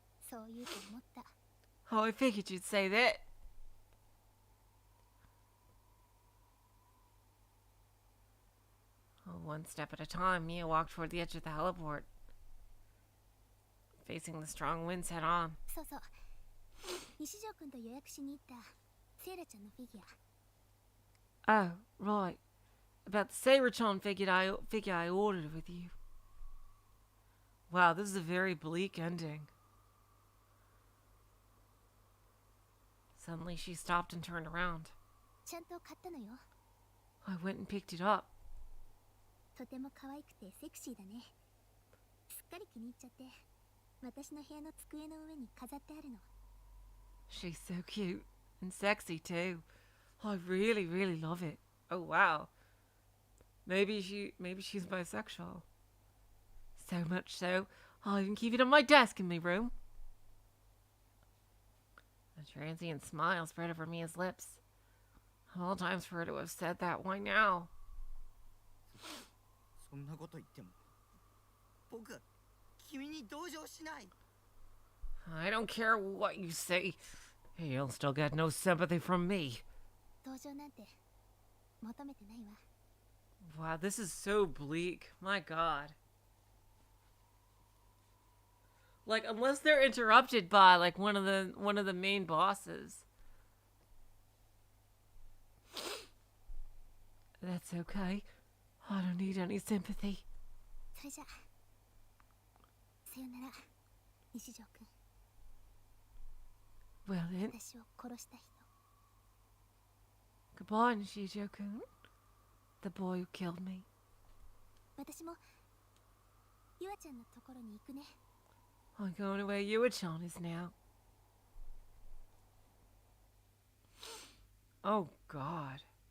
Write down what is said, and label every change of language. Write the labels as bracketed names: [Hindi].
[Japanese] そう言うと思った。 [English] Oh, I figured you'd say that. Oh, one step at a time, Mia walked toward the edge of the heliport, facing the strong winds head on. [Japanese] そうそう。西条くんと予約しに行ったセイラちゃんのフィギュア。 [English] Oh, right. About the Seira-chan figure I ordered with you. Wow, this is a very bleak ending. Suddenly she stopped and turned around. [Japanese] ちゃんと買ったのよ。 [English] I went and picked it up. [Japanese] とても可愛くてセクシーだね。すっかり気に入っちゃって、私の部屋の机の上に飾ってあるの。 [English] She's so cute and sexy too. I really, really love it. Oh wow. Maybe she's bisexual. So much so, I can keep it on my desk in my room. A transient smile spread over Mia's lips. Of all times for her to have said that, why now? [Japanese] そんなこと言っても僕は君に同情しない。 [English] I don't care what you say. You'll still get no sympathy from me. [Japanese] 同情なんて求めてないわ。 [English] Wow, this is so bleak. My god. Like, unless they're interrupted by like one of the main bosses. That's okay. I don't need any sympathy. [Japanese] それじゃさよなら、西条くん。 [English] Well then, [Japanese] 私を殺した人。 [English] goodbye, Nishijo-kun. The boy who killed me. [Japanese] 私もゆあちゃんのところに行くね。 [English] I'm going to where Yua-chan is now. Oh god.